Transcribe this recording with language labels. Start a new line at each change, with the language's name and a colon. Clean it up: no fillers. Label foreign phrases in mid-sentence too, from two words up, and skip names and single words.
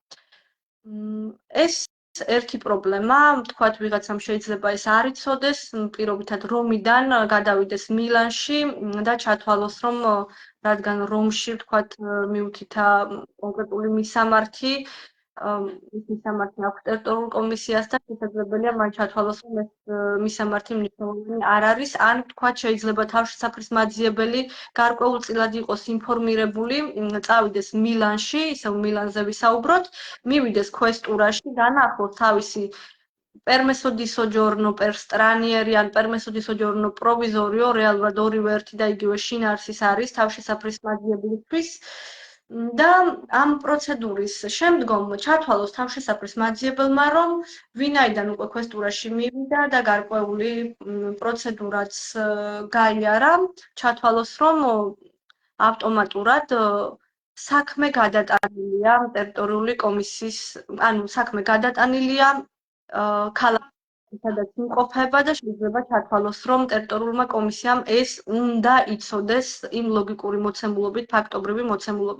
Georgian: ეს ერთი პრობლემა, თქვათ ვიღაცამ შეიძლება ეს არ იცოდეს, პირობითად რომიდან გადავიდეს მილანში და ჩათვალოს, რომ რადგან რომში თქვათ მიუთითა კონკრეტული მისამართი, ის მისამართი აქვს ტერიტორიულ კომისიას და შესაძლებელია მან ჩათვალოს, რომ ეს მისამართი მნიშვნელოვანი არ არის, ან თქვათ შეიძლება თავშესაფრის მაძიებელი გარკვეულწილად იყოს ინფორმირებული, წავიდეს მილანში, ისევ მილანზე ვისაუბროთ, მივიდეს questurაში, განახლოს თავისი
Italian: permesso di soggiorno per stranieri
Georgian: ან
Italian: permesso di soggiorno provvisorio,
Georgian: რეალურად ორივე ერთი და იგივე შინაარსის არის თავშესაფრის მაძიებლისთვის და ამ პროცედურის შემდგომ ჩათვალოს თავშესაფრის მაძიებელმა, რომ ვინაიდან უკვე questurაში მივიდა და გარკვეული პროცედურაც გაიარა, ჩათვალოს, რომ ავტომატურად საქმე გადატანილია ტერიტორიული კომისიის, ანუ საქმე გადატანილია ქალაქში, სადაც იმყოფება და შეიძლება ჩათვალოს, რომ ტერიტორიულმა კომისიამ ეს უნდა იცოდეს იმ ლოგიკური მოცემულობით, ფაქტობრივი მოცემულობით.